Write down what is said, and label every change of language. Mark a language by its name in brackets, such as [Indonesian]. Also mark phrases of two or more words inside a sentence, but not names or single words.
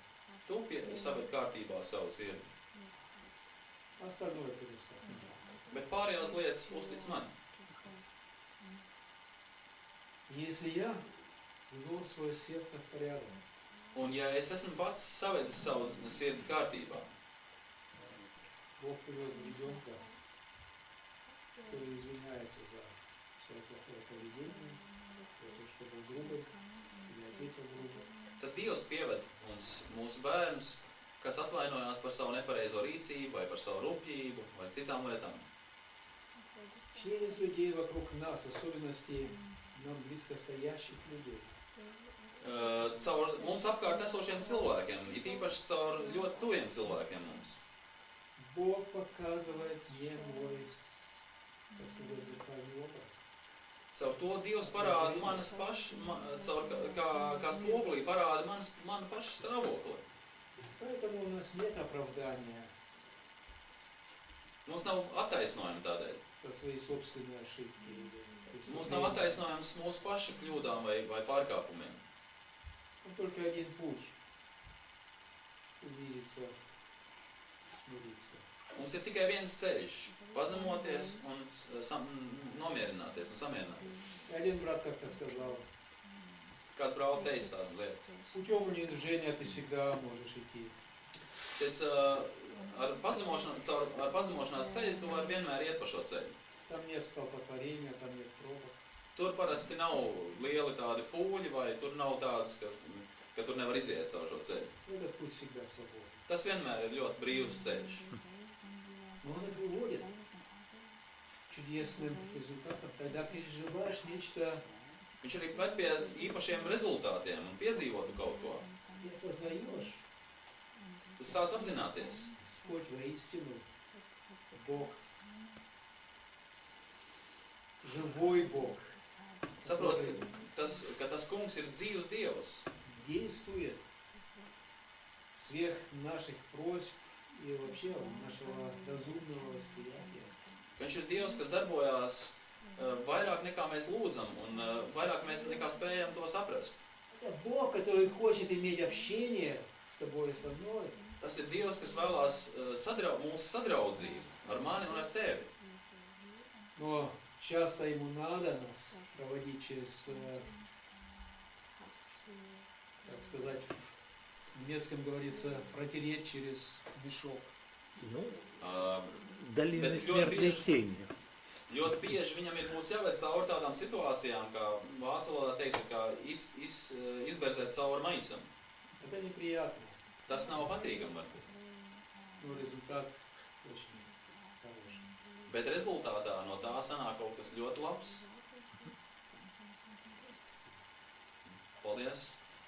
[Latvian] Tu saved kārtībā savu sirdi. [Russian] Остальное переставь. [Latvian] Bet pārējās lietas uztic man. [Russian] Если я ввел свое сердце в порядок, [Latvian] Un ja es esmu pats savedis savu sirdi kārtībā, [Russian] Бог привел ребенка, который извиняется за свое плохое поведение, за то, что был грубым, или ответил грубо. [Latvian] tad Dievs pieved mums mūsu bērnus, kas atvainojās par savu nepareizo rīcību, vai par savu rupjību, vai citām lietām. [Russian] Через людей вокруг нас, в особенности нам близко стоящих людей. [Latvian] Caur mums apkārt esošiem cilvēkiem, it īpaši caur ļoti tuviem cilvēkiem mums. [Russian] Бог показывает мне мой, так сказать, зеркальный образ. [Latvian] Caur to Dievs parāda manas pašas, kā spogulī parāda manu pašu stāvokli. [Russian] Поэтому у нас нет оправдания [Latvian] Mums nav attaisnojuma tādēļ. [Russian] за свои собственные ошибки. [Latvian] Mums nav attaisnojums mūsu pašu kļūdām vai pārkāpumiem. [Russian] Он только один путь – унизиться, смириться. [Latvian] Mums ir tikai viens ceļš – pazemoties un nomierināties un samierināties. [Russian] И один брат как-то сказал, [Latvian] Kāds brālis teica tādu lietu. [Russian] путем унижения ты всегда можешь идти. [Latvian] Teica, ar pazemošanās ceļu tu vari vienmēr iet pa šo ceļu. [Russian] Там нет столпотворения, там нет пробок. [Latvian] Tur parasti nav lieli tādi pūļi vai tur nav tādas, ka tur nevar iziet caur šo ceļu. [Russian] Этот путь всегда свободен. [Latvian] Tas vienmēr ir ļoti brīvs ceļš. [Russian] Но он и приводит к чудесным результатам. Тогда переживаешь нечто [Latvian] Viņš arī ved pie īpašiem rezultātiem un piedzīvo tu kaut ko. [Russian] и осознаешь, [Latvian] Tu sāc apzināties. [Russian] Господь воистину Бог, живой Бог, [Latvian] Saproti, ka tas kungs ir dzīvs Dievs. [Russian] действует сверх наших просьб и вообще нашего разумного восприятия. [Latvian] Ka viņš ir Dievs, kas darbojās vairāk nekā mēs lūdzam un vairāk mēs nekā spējam to saprast. [Russian] Это Бог, который хочет иметь общение с тобой и со мной. [Latvian] Tas ir Dievs, kas vēlās mūsu sadraudzību ar mani un ar tevi. [Russian] Но часто ему надо нас проводить через, как сказать, в немецком говорится, протереть через мешок. [Latvian] Nu, Uh, [Russian] долина [Latvian] Bet ļoti [Russian] смертной [Latvian] bieži- [Russian] тени. [Latvian] Ļoti bieži viņam ir mūs jāved cauri tādām situācijām, kā vācu valodā teica, kā izberzēt cauri maisam. [Russian] Это неприятно, [Latvian] Tas nav patīkami varbūt. [Russian] но результат очень хороший. [Latvian] Bet rezultātā no tā sanāk kaut kas ļoti labs. Paldies!